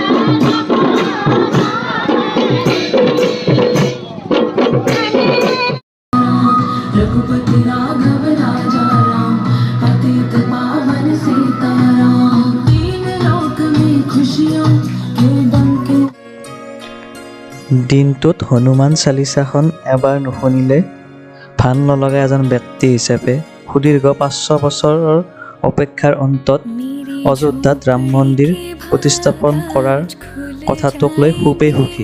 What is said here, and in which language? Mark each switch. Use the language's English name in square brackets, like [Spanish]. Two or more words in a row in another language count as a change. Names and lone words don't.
[Hindi] रघुपति राघव राजा राम, पतित पावन सीताराम, तीन लोक में खुशियों के डंके। [Assamese] দিনটোত হনুমান চালিচাখন এবাৰ নুশুনিলে ভাল নলগা এজন ব্যক্তি হিচাপে সুদীৰ্ঘ 500 বছৰৰ অপেক্ষাৰ অন্তত অযোধ্যাত ৰাম মন্দিৰ প্ৰতিস্থাপন কৰাৰ কথাটোক লৈ খুবেই সুখী।